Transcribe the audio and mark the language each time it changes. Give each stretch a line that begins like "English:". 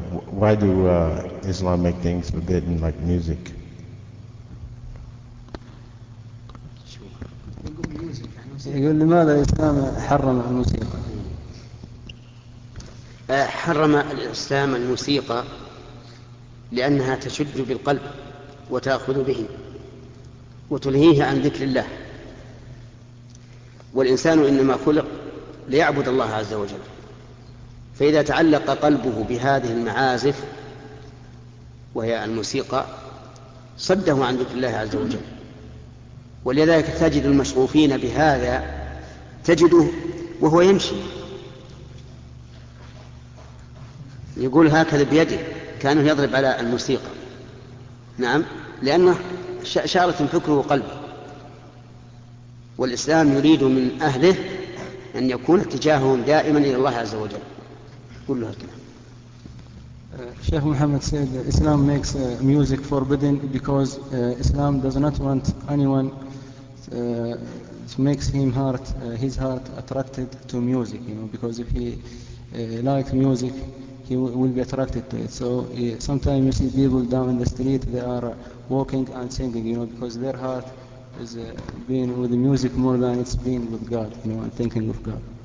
English: Why do Islam make things forbidden, like music?
Arabic: يقول لماذا الإسلام حرم الموسيقى؟ حرم الإسلام الموسيقى لأنها تشد بالقلب وتأخذ به. وتلهيه عن ذكر الله والإنسان إنما خلق ليعبد الله عز وجل فإذا تعلق قلبه بهذه المعازف وهي الموسيقى صده عن ذكر الله عز وجل ولذلك تجد المشغوفين بهذا تجده وهو يمشي يقول هكذا بيده كأنه يضرب على الموسيقى نعم لأنه شارة فكره وقلبه والإسلام يريد من أهله أن يكون اتجاههم دائما إلى الله عز وجل كل هذا الكلام
English: شيخ محمد said Islam makes music forbidden because Islam does not want anyone to makes him heart his heart attracted to music you know because if he likes music he will be attracted to it. So sometimes you see people down in the street, they are walking and singing, you know, because their heart is being with the music more than it's being with God, you know, and thinking of God.